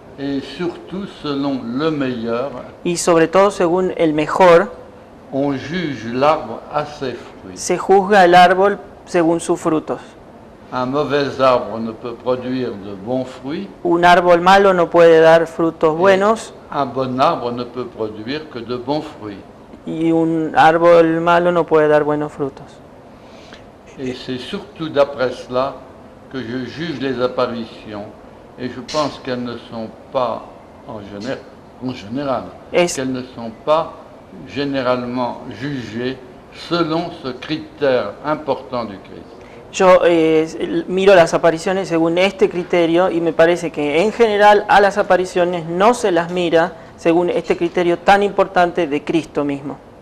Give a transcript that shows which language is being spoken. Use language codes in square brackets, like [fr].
[fr] et surtout selon le meilleur. [es] Y sobre todo según el mejor. [fr] On juge l'arbre à ses fruits. [es] Se juzga el árbol según sus frutos. [fr] Un mauvais arbre ne peut produire de bons fruits. [es] Un árbol malo no puede dar frutos buenos. [fr] Un bon arbre ne peut produire que de bons fruits. [es] Y un árbol malo no puede dar buenos frutos. [fr] Et c'est surtout d'après cela que je juge les apparitions. Et je pense qu'elles ne sont pas, en général, qu'elles ne sont pas généralement jugées selon ce critère important du Christ. [es] Yo miro las apariciones según este criterio y me parece que en general a las apariciones no se las mira según este criterio tan importante de Cristo mismo.